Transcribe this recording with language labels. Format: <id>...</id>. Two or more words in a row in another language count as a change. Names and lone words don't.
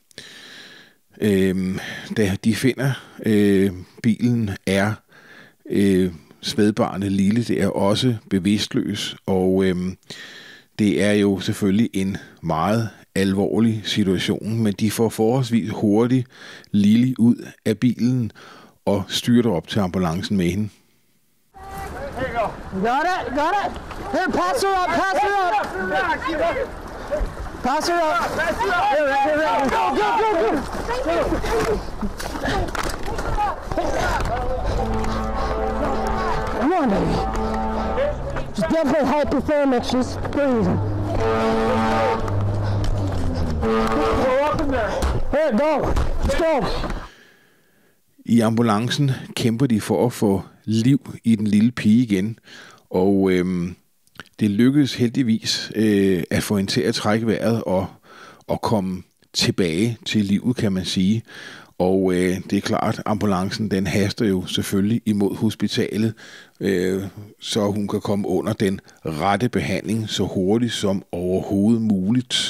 <da>Da de finder bilen, er spædbarnet Lily der også bevidstløs, og det er jo selvfølgelig en meget alvorlig situation, men de får forholdsvis hurtigt Lily ud af bilen og styrter op til ambulancen med hende.</da> <en>Got it? Here, pass her up, pass her up. Pass her up. Here. Go. Come on, baby. She's definitely hypothermic. She's freezing. Go up in there. Here, go. Let's go.</en> <da>I ambulancen kæmper de for at få liv i den lille pige igen, og det lykkedes heldigvis at få hende til at trække vejret og komme tilbage til livet, kan man sige. Og det er klart, ambulancen den haster jo selvfølgelig imod hospitalet, så hun kan komme under den rette behandling så hurtigt som overhovedet muligt.</da>